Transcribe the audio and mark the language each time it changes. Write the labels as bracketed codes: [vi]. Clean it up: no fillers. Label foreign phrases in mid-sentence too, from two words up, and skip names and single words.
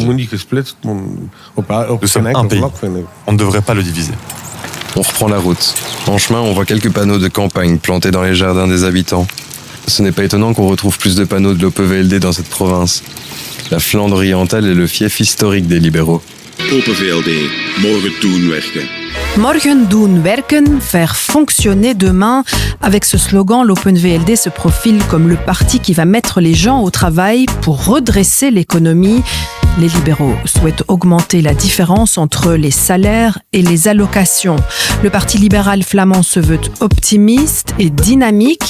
[fr] Nous sommes un pays. On ne devrait pas le diviser. On reprend la route. En chemin, on voit quelques panneaux de campagne plantés dans les jardins des habitants. Ce n'est pas étonnant qu'on retrouve plus de panneaux de l'OPVLD dans cette province. La Flandre orientale est le fief historique des libéraux. [nl] OPVLD, morgen doen werken. Morgen doen werken, [fr] faire fonctionner demain. Avec ce slogan, l'OpenVLD se profile comme le parti qui va mettre les gens au travail pour redresser l'économie. Les libéraux souhaitent augmenter la différence entre les salaires et les allocations. Le Parti libéral flamand se veut optimiste et dynamique.